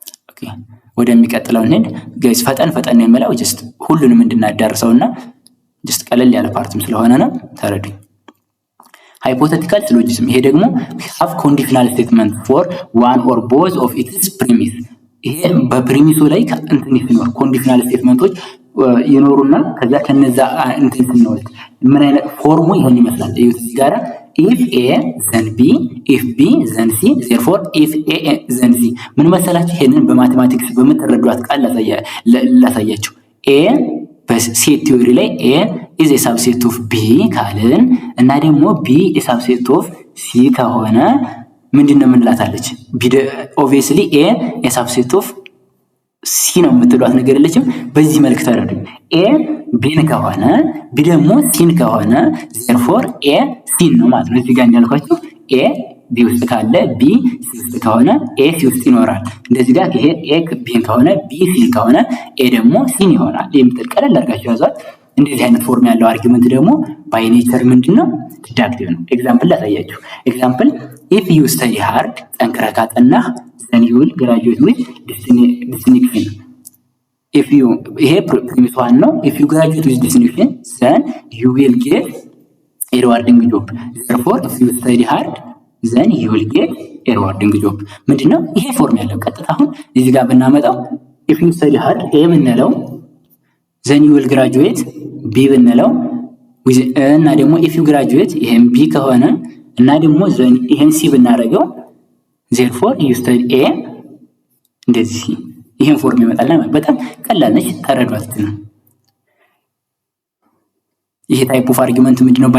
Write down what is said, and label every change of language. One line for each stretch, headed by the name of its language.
Amharic: ኦኬ ወደሚቀጥለው እንሂድ ጋይስ። ፈጠን የምለው ጀስት ሁሉንም እንድናዳርሰውና ጀስት ቀለል ያለ ፓርትም ስለሆነ ነው፣ ተረዱኝ። ሃይፖቴቲካል ሲሎጂዝም። ይሄ ደግሞ ሃቭ ኮንዲሽናል ስቴትመንት ፎር ዋን ኦር ቦዝ ኦፍ ኢትስ ፕሪሚስ። ይሄ በፕሪሚሱ ላይ እንትን ሲኖር ኮንዲሽናል ስቴትመንቶች ይኖሩና ከዛ ከነዛ እንትን ስንወስድ ምን አይነት ፎርሙ ይሆን ይመስላል? እዩት እዚህ ጋር
English: if a then b if b then c
Amharic: therefore if a then c። ምን መሰላችሁ? ይሄንን በማቴማቲክስ በምትረዷት ቃል ላሳያችሁ። a በሴት ቲዮሪ ላይ
English: a is a subset of b
Amharic: ካልን እና ደግሞ
English: b is a subset of c
Amharic: ከሆነ ምንድነው የምንላታለች?
English: obviously a is a subset of c
Amharic: ነው የምትሏት ነገር የለችም። በዚህ መልክ ተረዱኝ። a ቢን ከሆነ ቢ ደግሞ ሲን ከሆነ therefore a ሲን ነው ማለት ነው። እዚህ ጋር እንዳልኳችሁ a ቢ ውስጥ ካለ ቢ ሲ ውስጥ ከሆነ a ሲ ውስጥ ይኖራል። እንደዚህ ጋር ይሄ a ቢን ከሆነ ቢ ሲን ከሆነ a ደግሞ ሲን ይሆናል። የምትል ቀለል አድርጋችሁ ያዟት። እንደዚህ አይነት ፎርም ያለው አርጊመንት ደግሞ ባይ ኔቸር ምንድነው? ዲዳክቲቭ ነው። ኤግዛምፕል ላሳያችሁ። ኤግዛምፕል
English: if you study hard
Amharic: ጠንክረህ ካጠናህ
English: then you will graduate with distinction.
Amharic: ይሄ ፕሪሚስ ዋን ነው።
English: if you graduate with distinction then you will get a rewarding job. therefore if you study hard then you will get a rewarding job.
Amharic: ምንድነው ይሄ ፎርም ያለው? ቀጥታ አሁን እዚህ ጋር ብናመጣው
English: if you study hard
Amharic: a ብንለው
English: then you will graduate
Amharic: b ብንለው እና ደግሞ
English: if you graduate
Amharic: ይሄን b ከሆነ እና ደግሞ then ይሄን c ብናደርገው
English: therefore you study
Amharic: a እንደዚህ ይሄን ፎርም ይመጣልና በጣም ቀላል ነች። ተረዷት ነው። ይሄ ታይፕ ኦፍ አርጊመንት ምንድነው?